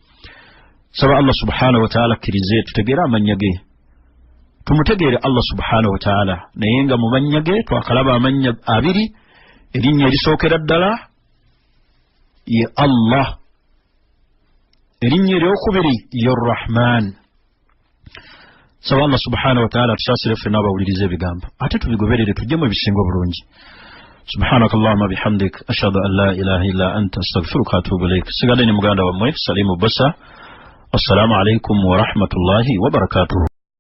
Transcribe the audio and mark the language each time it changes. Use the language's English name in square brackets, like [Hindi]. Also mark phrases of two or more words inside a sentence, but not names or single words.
[Ganda] Saba [Arabic] الله سبحانه وتعالى [Ganda] akkirize tutegeere amannya ge, tumutegeere [Arabic] الله سبحانه وتعالى [Ganda] naye nga mu mannya ge twakalaba amanya abiri erinnya erisookera ddala ye Allah erinnya eryokubiri ye Rahman saba [Arabic] الله سبحانه وتعالى [Ganda] tusaasire ffenna abawuliriza ebigambo ate tubigoberere tujjemu ebisinga obulungi [Arabic] سبحانك اللهم وبحمدك أشهد أن لا إله إلا أنت أستغفرك وأتوب إليك [Ganda] sigadde ni muganda wammwe Salimu Bassa [Arabic] السلام عليكم ورحمة الله وبركاته